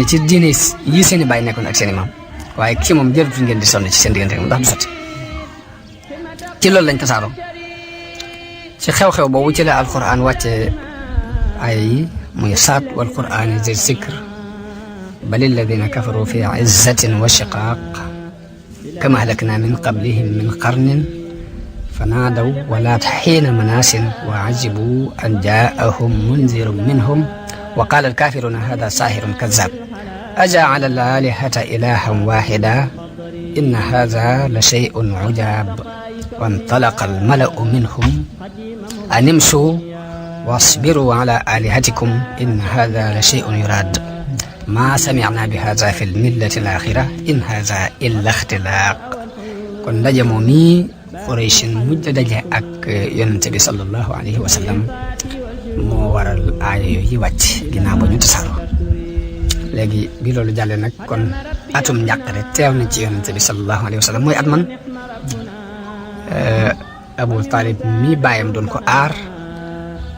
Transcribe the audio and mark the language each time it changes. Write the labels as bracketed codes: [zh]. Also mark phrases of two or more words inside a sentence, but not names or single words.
[wo] ci diine yi seen i bàyyi nekkoon ak seen i maam waaye kii moom jërutul ngeen di sonn ci seen diggante ndax du sotti ci loolu lañ tasaaroo ci xew-xew boobu ci la alquran wàcce ay yi muy saat [ar] والقرآن ذي الذكر بل الذين كفروا في عزة وشقاق كم أهلكنا من قبلهم من قرن فنادوا ولا حين مناس وعجبوا أن جاءهم منذر منهم وقال الكافرون هذا ساحر كذاب أجعل الآلهة إلها واحدا إن هذا لشيء عجاب وانطلق الملأ منهم أن امشوا واصبروا على آلهتكم إن هذا لشيء يراد ما سمعنا بهذا في الملة الآخرة إن هذا إلا اختلاق [wo] كن نجمومي Xuraysin mujj daje ak yonent bi [ar] صلى الله عليه وسلم [wo] moo waral aaya yooyu wàcc ginnaaw ba ñu tasaaroo léegi bi loolu jàllee nag kon atum njàqare teew na ci yonent bi [ar] صلى الله عليه وسلم [wo] mooy at man Abu Talib mi bàyyam doon ko aar